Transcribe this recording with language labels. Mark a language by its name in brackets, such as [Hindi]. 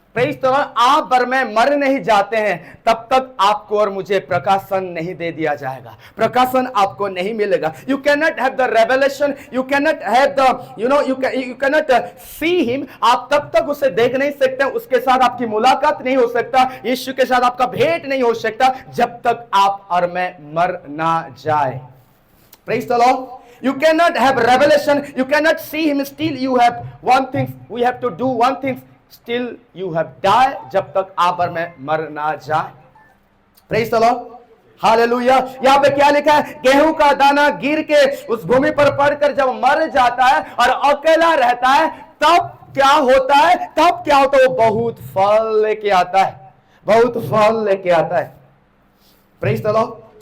[English] praise the lord, [Hindi] आप और मैं मर नहीं जाते हैं तब तक आपको और मुझे प्रकाशन नहीं दे दिया जाएगा, प्रकाशन आपको नहीं मिलेगा। [English] You can not have the revelation, you can not have the you can not see him. [Hindi] आप तब तक उसे देख नहीं सकते, उसके साथ आपकी मुलाकात नहीं हो सकता, यीशु के साथ आपका भेंट नहीं हो सकता जब तक आप और मैं मर ना जाए। [English] praise the lord, you cannot have revelation, you cannot see him, still you have one thing, we have to do one thing, still you have died, [Hindi] जब तक आप और मैं मर ना जाए। [English] Praise the lord, hallelujah. [Hindi] यहाँ पे क्या लिखा है, गेहूं का दाना गिर के उस भूमि पर पड़कर जब मर जाता है और अकेला रहता है तब क्या होता है, तब क्या होता है, वो बहुत फल लेके आता है, बहुत फल लेके आता है। [English] Praise the lord.